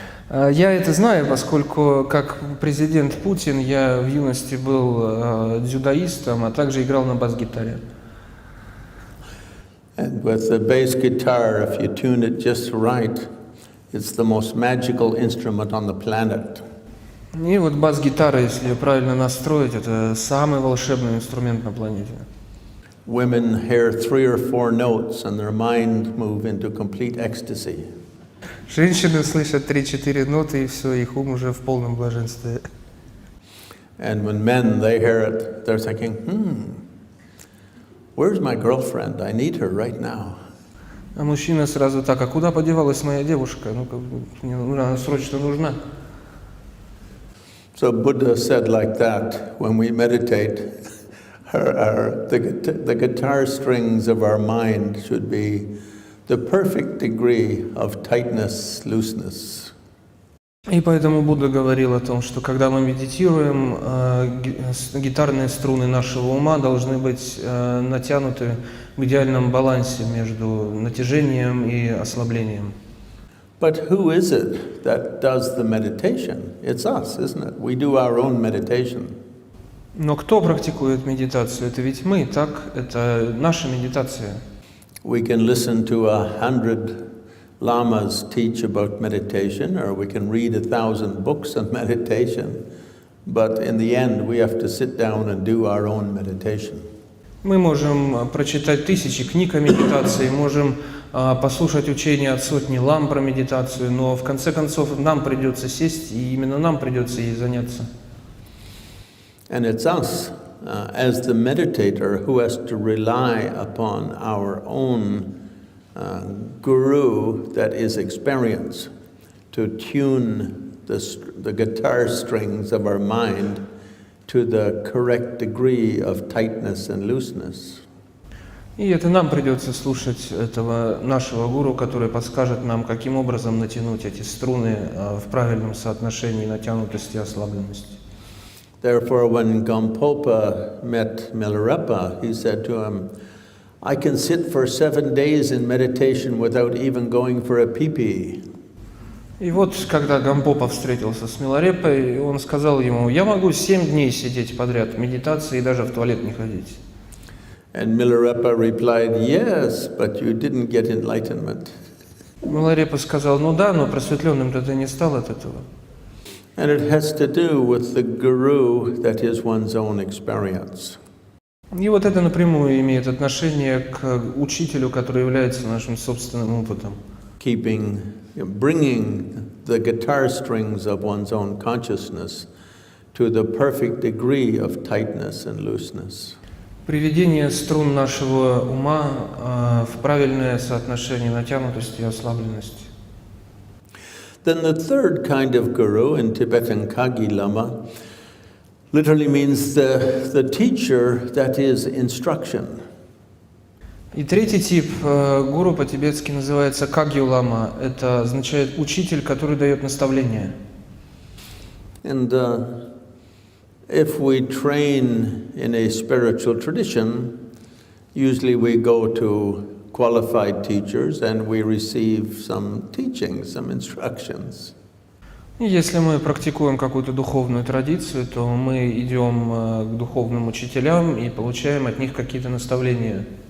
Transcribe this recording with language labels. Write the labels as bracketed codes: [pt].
[ru] Я это знаю, поскольку как президент Путин я в юности был дзюдоистом, а также играл на бас-гитаре. [en] And with the bass guitar, if you tune it just right, it's the most magical instrument on the planet. [ru] И вот бас-гитара, если ее правильно настроить, это самый волшебный инструмент на планете. [en] Women hear 3 or 4 notes and their mind move into complete ecstasy. [ru] Женщины слышат 3-4 ноты, и все, их ум уже в полном блаженстве. [en] And when men, they hear it, they're thinking, where's my girlfriend? I need her right now. [ru] А мужчина сразу так: а куда подевалась моя девушка? Ну, мне она срочно нужна. [en] So Buddha said like that, when we meditate, the guitar strings of our mind should be the perfect degree of tightness, looseness. [ru] И поэтому Будда говорил о том, что когда мы медитируем, гитарные струны нашего ума должны быть натянуты в идеальном балансе между натяжением и ослаблением. [en] But who is it that does the meditation? It's us, isn't it? We do our own meditation. [ru] Но кто практикует медитацию? Это ведь мы, так? Это наша медитация. [en] We can listen to 100 lamas teach about meditation, or we can read 1,000 books on meditation, but in the end we have to sit down and do our own meditation. [ru] Мы можем прочитать 1000 книг о медитации, можем послушать учения от сотни лам про медитацию, но в конце концов нам придется сесть, и именно нам придется ей заняться. [en] And it's us, as the meditator, who has to rely upon our own guru that is experience to tune the guitar strings of our mind to the correct degree of tightness and looseness. [ru] И это нам придется слушать этого нашего гуру, который подскажет нам, каким образом натянуть эти струны в правильном соотношении натянутости и ослабленности. [en] Therefore, when Gampopa met Milarepa, he said to him, I can sit for 7 days in meditation without even going for a pee-pee. [ru] И вот, когда Гампопа встретился с Миларепой, он сказал ему: я могу 7 дней сидеть подряд в медитации и даже в туалет не ходить. [en] And Milarepa replied, yes, but you didn't get enlightenment. [ru] Миларепа сказал: ну да, но просветленным-то ты не стал от этого. [en] And it has to do with the guru that is one's own experience. [ru] И вот это напрямую имеет отношение к учителю, который является нашим собственным опытом. [en] Bringing the guitar strings of one's own consciousness to the perfect degree of tightness and looseness. [ru] Приведение струн нашего ума в правильное соотношение натянутости и ослабленности. [en] Then the third kind of guru in Tibetan Kagyu Lama literally means the teacher that is instruction. [ru] И третий тип гуру по-тибетски называется Кагью Лама. Это означает учитель, который дает наставления. [en] And if we train in a spiritual tradition, usually we go to qualified teachers and we receive some teaching, some instructions. [ru] И если мы практикуем какую-то духовную традицию, то мы идем к духовным учителям и получаем от них какие-то наставления.